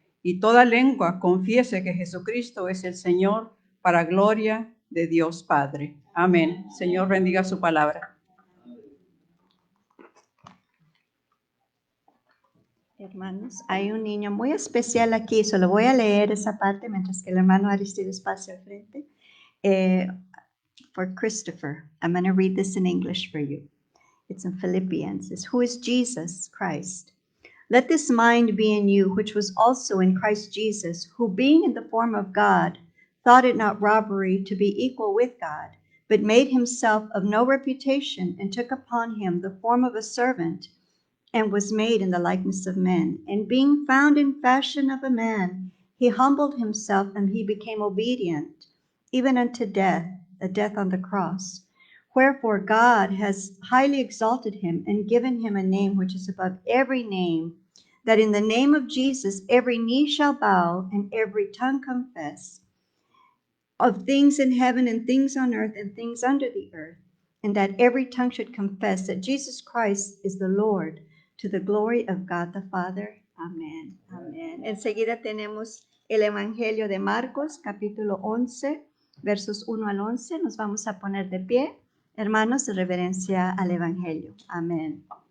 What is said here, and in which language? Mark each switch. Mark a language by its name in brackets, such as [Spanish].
[Spanish] Y toda lengua confiese que Jesucristo es el Señor, para gloria de Dios Padre. Amén. Señor, bendiga su palabra. Hermanos, hay un niño muy especial aquí, solo voy a leer esa parte mientras que el hermano Aristides pase al frente. [English] For Christopher, I'm going to read this in English for you. It's in Philippians. It says, who is Jesus Christ? Let this mind be in you, which was also in Christ Jesus, who being in the form of God, thought it not robbery to be equal with God, but made himself of no reputation, and took upon him the form of a servant, and was made in the likeness of men. And being found in fashion of a man, he humbled himself, and he became obedient, even unto death, the death on the cross. Wherefore God has highly exalted him, and given him a name which is above every name, that in the name of Jesus every knee shall bow, and every tongue confess, of things in heaven and things on earth and things under the earth, and that every tongue should confess that Jesus Christ is the Lord, to the glory of God the Father. [Spanish] Amén. Amén. Enseguida tenemos el Evangelio de Marcos, capítulo 11, versos 1 al 11. Nos vamos a poner de pie, hermanos, de reverencia al Evangelio. Amén.